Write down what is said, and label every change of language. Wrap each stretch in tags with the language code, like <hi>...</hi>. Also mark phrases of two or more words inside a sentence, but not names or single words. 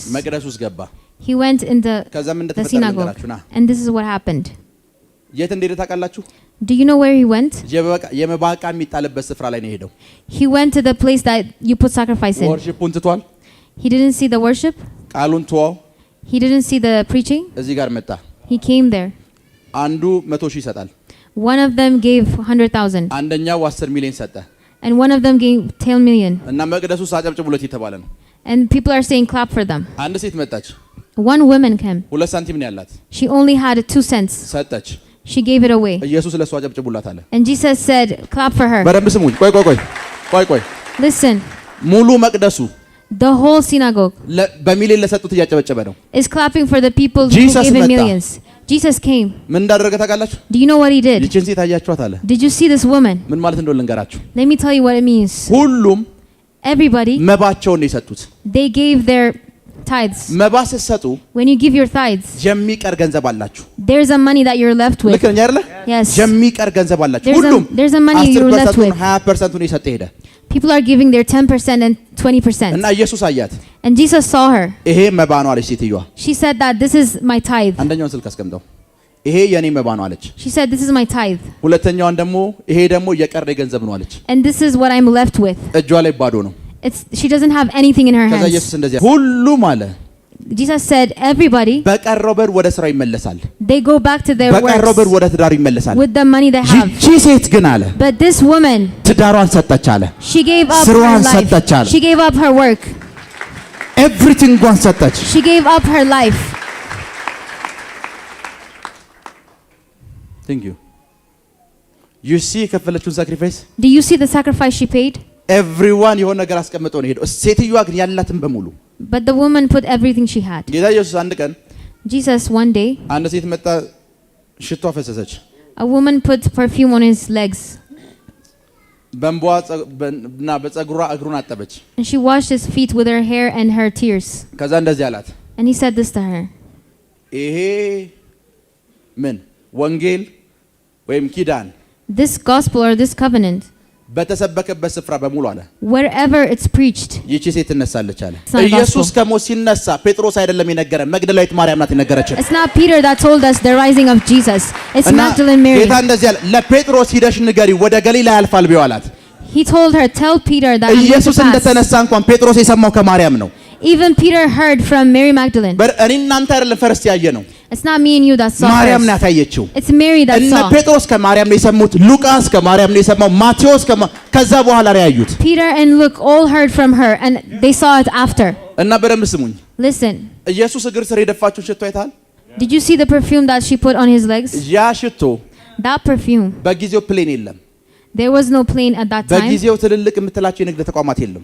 <am>መቅደስ ውስጥ ገባ</am> <en>He went in the synagogue. And this is what happened.</en> <am>የት እንደሄደ ታውቃላችሁ</am> <en>Do you know where he went?</en> <am>የመባ ዕቃ የሚጣልበት ስፍራ ላይ ነው የሄደው</am> <en>He went to the place that you put sacrifice in.</en> <am>worshipን ትቷል</am> <en>He didn't see the worship.</en> <am>ቃሉን ተወው</am> <en>He didn't see the preaching.</en> <am>እዚህ ጋር መጣ</am> <en>He came there.</en> <am>አንዱ 100,000 ይሰጣል</am> <en>One of them gave 100,000.</en> <am>አንደኛው 10 ሚሊዮን ሰጠ</am> <en>And one of them gave 10 million.</en> <am>እና መቅደሱ ሳጨብጭቡለት የተባለ ነው</am> <en>And people are saying clap for them.</en> <am>አንድ ሴት መጣች</am> <en>One woman came.</en> <am>2 ሳንቲም ነው ያላት</am> <en>She only had 2 cents.</en> <am>ሰጠች</am> <en>She gave it away.</en> <am>ኢየሱስ ለሷ አጨብጭቡላት አለ</am> <en>And Jesus said, clap for her.</en> <am>በደንብ ስሙኝ ቆይ</am> <en>Listen.</en> <am>ሙሉ መቅደሱ</am> <en>The whole synagogue</en> <am>በሚሊዮን ለሰጡት እያጨበጨበ ነው</am> <en>is clapping for the people who gave him millions. Jesus came.</en> <am>ምን እንዳደረገ ታውቃላችሁ</am> <en>Do you know what he did?</en> <am>ይችን ሴት አያችኋት አለ</am> <en>Did you see this woman?</en> <am>ምን ማለት እንደሆነ ልንገራችሁ</am> <en>Let me tell you what it means.</en> <am>ሁሉም</am> <en>Everybody,</en> <am>መባቸውን ነው የሰጡት</am> <en>they gave their tithes.</en> <am>መባ ስትሰጡ</am> <en>When you give your tithes,</en> <am>የሚቀር ገንዘብ አላችሁ</am> <en>there's a money that you're left with.</en> <am>ልክ ነኝ አይደለ</am> <en>Yes.</en> <am>የሚቀር ገንዘብ አላችሁ</am> <en>There's a money you're left with.</en> <am>20% የሰጠ ሄደ</am> <en>People are giving their 10% and 20%.</en> <am>እና ኢየሱስ አያት</am> <en>And Jesus saw her.</en> <am>ይሄ መባ ነው አለች ሴትዮዋ</am> <en>She said that this is my tithe.</en> <am>አንደኛውን ስልክ አስቀምጠው ይሄ የኔ መባ ነው አለች</am> <en>She said this is my tithe.</en> <am>ሁለተኛዋን ደግሞ ይሄ ደግሞ የቀረ ገንዘብ ነው አለች</am> <en>And this is what I'm left with.</en> <am>እጇ ላይ ባዶ ነው</am> <en>She doesn't have anything in her</en> <am>ከዛ</am> <en>hands.</en> <am>ኢየሱስ እንደዚህ ሁሉም አለ</am> <en>Jesus said everybody,</en> <am>በቀረው ብር ወደ ስራው ይመለሳል</am> <en>they go back to their</en> <am>በቀረው ብር</am> <en>works</en> <am>ወደ ትዳሩ ይመለሳል</am> <en>with the money they have.</en> <am>ይቺ ሴት ግን አለ</am> <en>But this woman,</en> <am>ትዳሯን ሰጠች አለ</am> <en>she gave up her</en> <am>ስራዋን</am> <en>life.</en> <am>ሰጠች አለ</am> <en>She gave up her work.</en> <am>ኤቭሪቲንጓን ሰጠች</am> <en>She gave up her life. Thank you. You see የከፈለችውን ሳክሪፋይስ Do you see the sacrifice she paid?</en> <am>ኤቭሪዋን የሆነ ነገር አስቀምጦ ነው ሄደው ሴትዮዋ ግን ያላትን በሙሉ</am> <en>But the woman put everything she had.</en> <am>ጌታ ኢየሱስ አንድ ቀን</am> <en>Jesus one day,</en> <am>አንድ ሴት መጣ ሽቶ አፈሰሰች</am> <en>a woman put perfume on his legs.</en> <am>በእንቧና በፀጉሯ እግሩን አጠበች</am> <en>And she washed his feet with her hair and her tears.</en> <am>ከዛ እንደዚህ አላት</am> <en>And he said this to her.</en> <am>ይሄ ምን ወንጌል ወይም ኪዳን</am> <en>This gospel or this covenant,</en> <am>በተሰበከበት ስፍራ በሙሉ አለ</am> <en>wherever it's preached,</en> <am>ይቺ ሴት ትነሳለች አለ</am> <en>It's not</en> <am>ኢየሱስ</am> <en>gospel.</en> <am>ከሞት ሲነሳ ጴጥሮስ አይደለም የነገረን መግደላዊት ማርያም ናት የነገረችን</am> <en>it's not Peter that told us the rising of Jesus. It's</en> <am>እና</am> <en>Magdalene Mary.</en> <am>ጌታ እንደዚህ አለ ለጴጥሮስ ሂደሽ ንገሪ ወደ ገሊላ ያልፋል ቢዋላት</am> <en>He told her, tell Peter that I'm going to</en> <am>ኢየሱስ</am> <en>pass.</en> <am>እንደተነሳ እንኳን ጴጥሮስ የሰማው ከማርያም ነው</am> <en>Even Peter heard from Mary Magdalene.</en> <am>እኔ እናንተ አይደለም ፈርስት ያየ ነው</am> <en>It's not me and you that saw</en> <am>ማርያም</am> <en>first.</en> <am>ናት ያየችው</am> <en>It's Mary that</en> <am>እነ</am> <en>saw.</en> <am>ጴጥሮስ ከማርያም ነው የሰሙት ሉቃስ ከማርያም ነው የሰማው ማቴዎስ ከዛ በኋላ ነው ያዩት</am> <en>Peter and Luke all heard from her and they saw it after.</en> <am>እና በደንብ ስሙኝ</am> <en>Listen,</en> <am>ኢየሱስ እግር ስር የደፋችውን ሽቶ አይታል</am> <en>did you see the perfume that she put on his legs?</en> <am>ያ ሽቶ</am> <en>That perfume,</en> <am>በጊዜው ፕሌን የለም</am> <en>there was no plane at that time.</en> <am>በጊዜው ትልልቅ የምትላቸው የንግድ ተቋማት የለም</am>